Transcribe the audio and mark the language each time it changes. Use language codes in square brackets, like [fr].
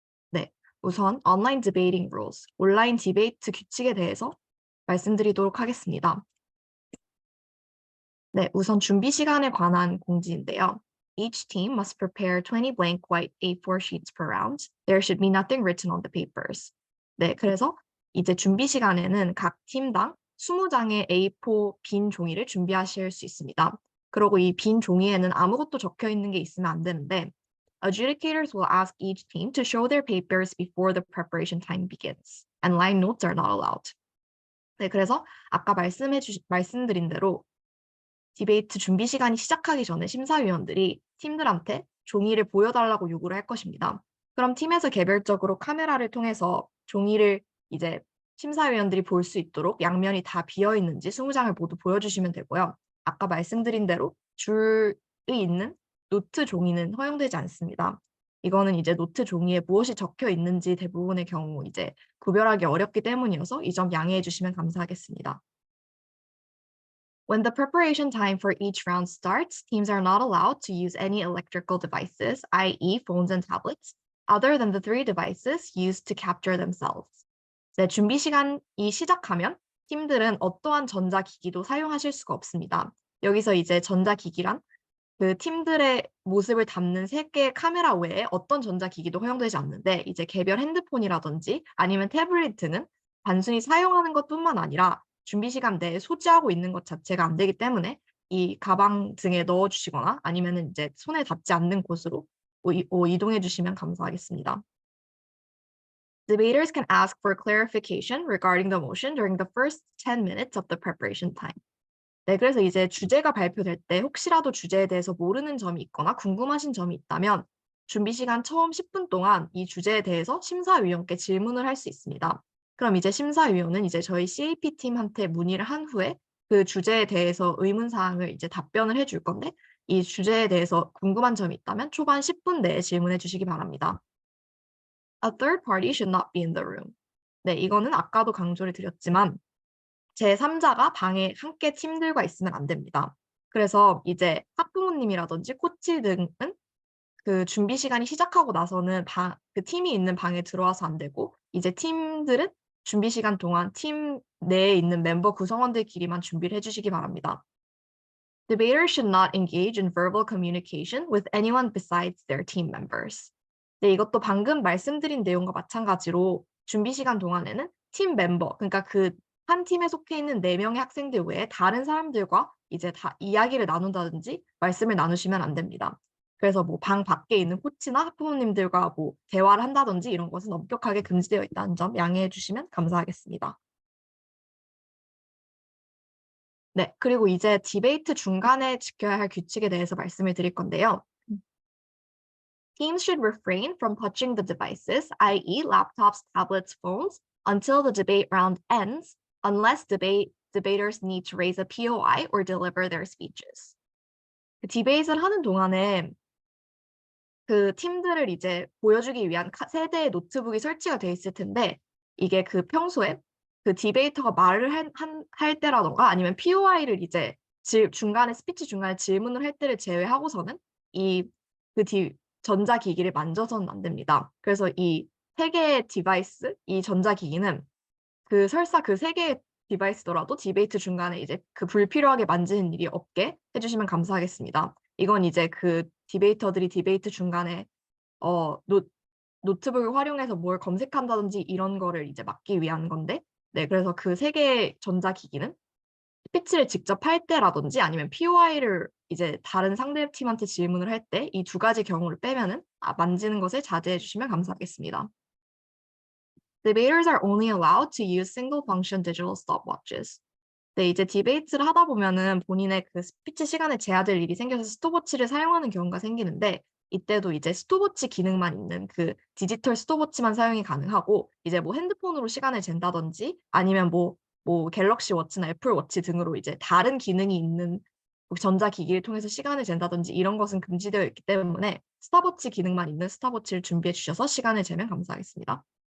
[ko] 네, 우선 온라인 디베이팅 rules, 온라인 디베이트 규칙에 대해서 말씀드리도록 하겠습니다. 네, 우선 준비 시간에 관한 공지인데요. [en] Each team must prepare 20 blank white A4 sheets per round. There should be nothing written on the papers. [ko] 네, 그래서 이제 준비 시간에는 각 팀당 20장의 A4 빈 종이를 준비하실 수 있습니다. 그리고 이 빈 종이에는 아무것도 적혀 있는 게 있으면 안 되는데, [en] adjudicators will ask each team to show their papers before the preparation time begins, and line notes are not allowed. [ko] 네, 그래서 아까 말씀드린 대로 디베이트 준비 시간이 시작하기 전에 심사위원들이 팀들한테 종이를 보여달라고 요구를 할 것입니다. 그럼 팀에서 개별적으로 카메라를 통해서 종이를 이제 심사위원들이 볼 수 있도록 양면이 다 비어 있는지 20장을 모두 보여주시면 되고요. 아까 말씀드린 대로 줄이 있는 노트 종이는 허용되지 않습니다. 이거는 이제 노트 종이에 무엇이 적혀 있는지 대부분의 경우 이제 구별하기 어렵기 때문이어서 이 점 양해해 주시면 감사하겠습니다. [en] When the preparation time for each round starts, teams are not allowed to use any electrical devices, i.e. phones and tablets, other than the 3 devices used to capture themselves. [ko] 네, 준비 시간이 시작하면 팀들은 어떠한 전자기기도 사용하실 수가 없습니다. 여기서 이제 전자기기란 그 팀들의 모습을 담는 3개의 카메라 외에 어떤 전자기기도 허용되지 않는데, 이제 개별 핸드폰이라든지 아니면 태블릿은 단순히 사용하는 것뿐만 아니라 준비 시간 내에 소지하고 있는 것 자체가 안 되기 때문에 이 가방 등에 넣어주시거나 아니면 이제 손에 닿지 않는 곳으로 이동해 주시면 감사하겠습니다. [en] Debaters can ask for clarification regarding the motion during the first 10 minutes of the preparation time. [ko] 네, 그래서 이제 주제가 발표될 때 혹시라도 주제에 대해서 모르는 점이 있거나 궁금하신 점이 있다면 준비 시간 처음 10분 동안 이 주제에 대해서 심사위원께 질문을 할 수 있습니다. 그럼 이제 심사위원은 이제 저희 CAP 팀한테 문의를 한 후에 그 주제에 대해서 의문사항을 이제 답변을 해줄 건데, 이 주제에 대해서 궁금한 점이 있다면 초반 10분 내에 질문해 주시기 바랍니다. [en] A third party should not be in the room. [ko] 네, 이거는 아까도 강조를 드렸지만 제3자가 방에 함께 팀들과 있으면 안 됩니다. 그래서 이제 학부모님이라든지 코치 등은 그 준비 시간이 시작하고 나서는 그 팀이 있는 방에 들어와서 안 되고, 이제 팀들은 준비 시간 동안 팀 내에 있는 멤버 구성원들끼리만 준비를 해주시기 바랍니다. [en] Debaters should not engage in verbal communication with anyone besides their team members. [ko] 네, 이것도 방금 말씀드린 내용과 마찬가지로 준비 시간 동안에는 팀 멤버, 그러니까 그 한 팀에 속해 있는 4명의 학생들 외에 다른 사람들과 이제 다 이야기를 나눈다든지 말씀을 나누시면 안 됩니다. 그래서 뭐 방 밖에 있는 코치나 학부모님들과 뭐 대화를 한다든지 이런 것은 엄격하게 금지되어 있다는 점 양해해 주시면 감사하겠습니다. 네, 그리고 이제 디베이트 중간에 지켜야 할 규칙에 대해서 말씀을 드릴 건데요. [en] Teams should refrain from touching the devices, i.e. laptops, tablets, phones, until the debate round ends, unless debaters need to raise a POI or deliver their speeches. [ko] 디베이트를 하는 동안에 그 팀들을 이제 보여주기 위한 세 대의 노트북이 설치가 돼 있을 텐데 이게 그 평소에 그 디베이터가 말을 할 때라던가 아니면 POI를 이제 중간에 스피치 중간에 질문을 할 때를 제외하고서는 전자기기를 만져서는 안 됩니다. 그래서 이 세 개의 디바이스, 이 전자기기는 설사 그 세 개의 디바이스더라도 디베이트 중간에 이제 그 불필요하게 만지는 일이 없게 해주시면 감사하겠습니다. 이건 이제 그 디베이터들이 디베이트 중간에 노트북을 활용해서 뭘 검색한다든지 이런 거를 이제 막기 위한 건데, 네, 그래서 그 세 개의 전자기기는 스피치를 직접 할 때라든지 아니면 POI를 이제 다른 상대팀한테 질문을 할 때 이 두 가지 경우를 빼면은 만지는 것을 자제해 주시면 감사하겠습니다. [en] Debaters are only allowed to use single function digital stopwatches. [ko] 네, 이제 디베이트를 하다 보면은 본인의 그 스피치 시간에 제한될 일이 생겨서 스톱워치를 사용하는 경우가 생기는데 이때도 이제 스톱워치 기능만 있는 그 디지털 스톱워치만 사용이 가능하고 이제 뭐 핸드폰으로 시간을 잰다든지 아니면 뭐 갤럭시 워치나 애플 워치 등으로 이제 다른 기능이 있는 전자기기를 통해서 시간을 잰다든지 이런 것은 금지되어 있기 때문에 스탑워치 기능만 있는 스탑워치를 준비해 주셔서 시간을 재면 감사하겠습니다.